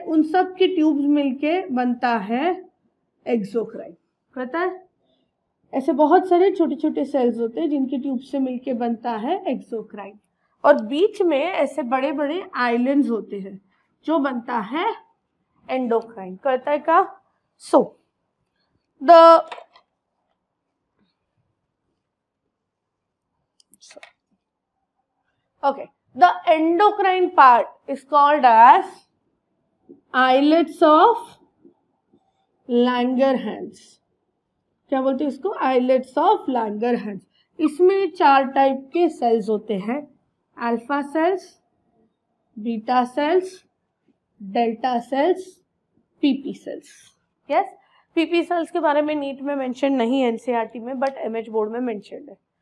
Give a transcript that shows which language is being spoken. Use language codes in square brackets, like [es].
[hi] उन सब की ट्यूब्स मिलके बनता है एक्सोक्राइन। पता है? ऐसे बहुत सारे छोटे छोटे सेल्स होते हैं जिनकी ट्यूब से मिलके बनता है एक्सोक्राइन, और बीच में ऐसे बड़े बड़े आइलैंड्स होते हैं जो बनता है एंडोक्राइन। करता है का? [en] So the okay, the endocrine part is called as islets of Langerhans। [hi] क्या बोलते हैं इसको? islets of Langerhans। इसमें 4 टाइप के सेल्स होते हैं। Alpha cells, beta cells, delta sales, PP sales. Yes, PP sales के बारे में नीट में मेंशन नहीं है एनसीईआरटी में, बट एमएच बोर्ड में मेंशन है।